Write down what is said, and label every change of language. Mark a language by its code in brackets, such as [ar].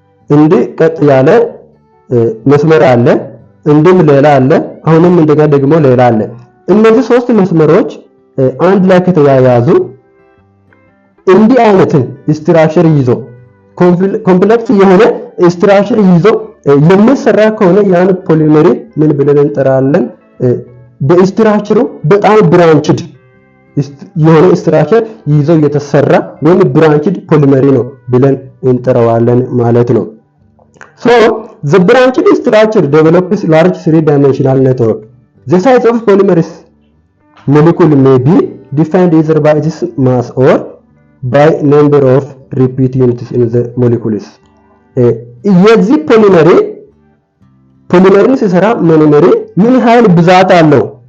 [am] እንዲህ ቀጥ ያለ መስመር አለ፣ እንዲህም ሌላ አለ፣ አሁንም እንደገና ደግሞ ሌላ አለ። እነዚህ ሶስት መስመሮች አንድ ላይ ከተያያዙ እንዲህ አይነትን ስትራክቸር ይዞ ኮምፕሌክስ የሆነ ስትራክቸር ይዞ የሚሰራ ከሆነ ያን ፖሊመሪ ምን ብለን እንጠራለን? በስትራክቸሩ በጣም ብራንችድ የሆነ ስትራክቸር ይዞ የተሰራ ወይም ብራንችድ ፖሊመሪ ነው ብለን እንጠራዋለን ማለት ነው። [en] So the branched structure develops large three-dimensional network. The size of polymerase molecule may be defined either by its mass or by number of repeat units in the molecules. [am] የዚህ ፖሊመሪን ሲሰራ ሞኖመሪ ምን ያህል ብዛት አለው?